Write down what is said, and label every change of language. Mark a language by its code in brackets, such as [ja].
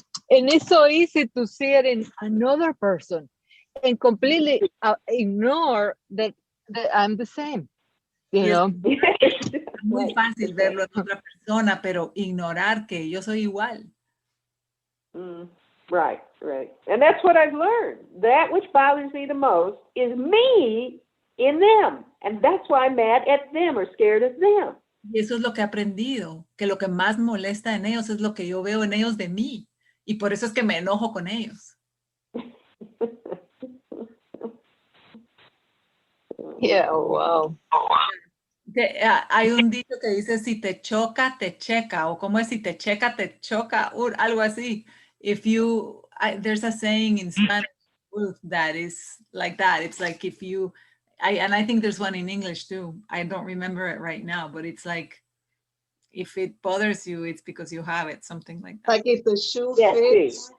[en] And it's so easy to see it in another person and completely ignore that I'm the same. You know? [es] Es muy fácil verlo en otra persona, pero ignorar que yo soy igual. [en] Right. And that's what I've learned. That which bothers me the most is me in them. And that's why I'm mad at them or scared of them. [es] Y eso es lo que he aprendido, que lo que más molesta en ellos es lo que yo veo en ellos de mí. Y por eso es que me enojo con ellos. [en] Yeah, wow. [es] Hay un dicho que dice, si te choca, te checa. O como es, si te checa, te choca. Algo así. [en] if you, there's a saying in Spanish, Ruth, that is like that. It's like if you, and I think there's one in English too. I don't remember it right now, but it's like, if it bothers you, it's because you have it, something like that. Like if the shoe Yes, fits,